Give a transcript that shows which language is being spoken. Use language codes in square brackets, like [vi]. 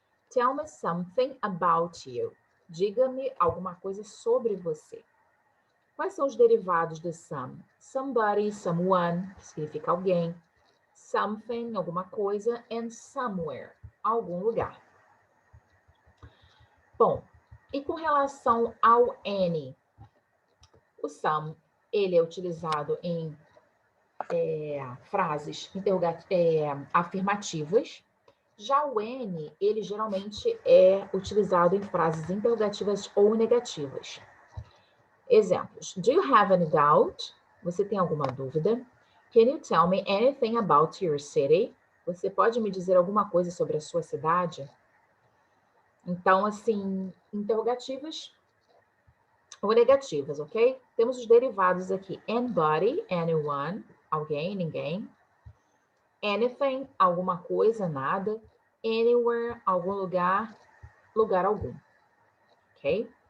[en] Tell me something about you. [pt] Diga-me alguma coisa sobre você. Quais são os derivados de some? Somebody, someone, que significa alguém. Something, alguma coisa. [en] And somewhere, [pt] algum lugar. Bom, e com relação ao any? O some, ele é utilizado em frases afirmativas. Já o any, ele geralmente é utilizado em frases interrogativas ou negativas. Exemplos. [en] Do you have any doubt? [pt] Você tem alguma dúvida? [en] Can you tell me anything about your city? [pt] Você pode me dizer alguma coisa sobre a sua cidade? Então, assim, interrogativas ou negativas, ok? Temos os derivados aqui. Anybody, anyone, alguém, ninguém. Anything, alguma coisa, nada. Anywhere, algum lugar, lugar algum. Ok?